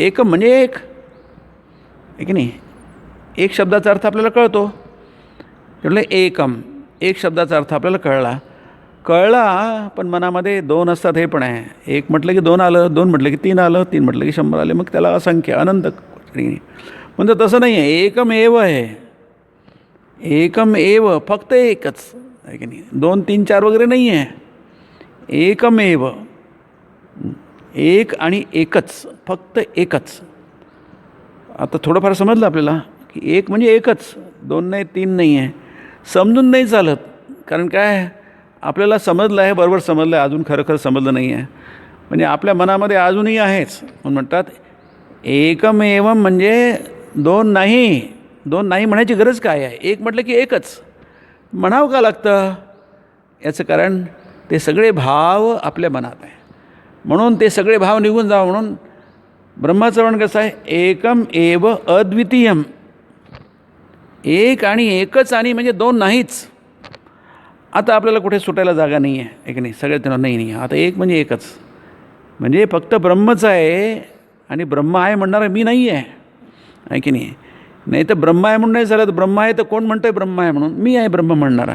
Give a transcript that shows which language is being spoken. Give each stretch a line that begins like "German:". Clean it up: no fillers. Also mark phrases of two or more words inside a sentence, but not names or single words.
Marathi: एकम म्हणजे एक, आहे की नाही. एक शब्दाचा अर्थ आपल्याला कळतो, म्हटलं एकम, एक शब्दाचा अर्थ आपल्याला कळला पण मनामध्ये दोन असतात हे पण आहे. एक म्हटलं की दोन आलं, दोन म्हटलं की तीन आलं, तीन म्हटलं की 100 आले, मग त्याला असंख्य अनंत. म्हणजे तसं नाही आहे,
Sanskrit: एकम एव आहे, एकम एव,
Marathi: फक्त एकच, आहे की नाही. 2, 3, 4 वगैरे नाही आहे,
Sanskrit: एकम एव,
Marathi: एक आणि एकच, फक्त एकच. आता थोडंफार समजलं आपल्याला की एक म्हणजे एकच, 2 नाही 3 नाही आहे. समजून नाही चालत, कारण काय आपल्याला समजलं आहे, बरोबर समजलं आहे, अजून खरं समजलं नाही आहे. म्हणजे आपल्या मनामध्ये अजूनही आहेच. म्हणून म्हणतात
Sanskrit: एकम एवम,
Marathi: म्हणजे दोन नाही म्हणायची गरज काय आहे. एक म्हटलं की एकच म्हणावं का लागतं? याचं कारण ते सगळे भाव आपल्या मनात आहे, म्हणून ते सगळे भाव निघून जावं म्हणून ब्रह्माचं वर्णन कसं आहे,
Sanskrit: एकम एव अद्वितीयम,
Marathi: एक आणि एकच, आणि म्हणजे दोन नाहीच. आता आपल्याला कुठे सुटायला जागा नाही आहे, एक नाही, सगळे त्यांना नाही. आता एक म्हणजे एकच, म्हणजे फक्त ब्रह्मच आहे आणि ब्रह्म आहे म्हणणारा मी नाही आहे की नाही. नाही तर ब्रह्म आहे म्हणून नाही झालं, तर ब्रह्म आहे तर कोण म्हणतं आहे ब्रह्म आहे म्हणून, मी आहे ब्रह्म म्हणणारा.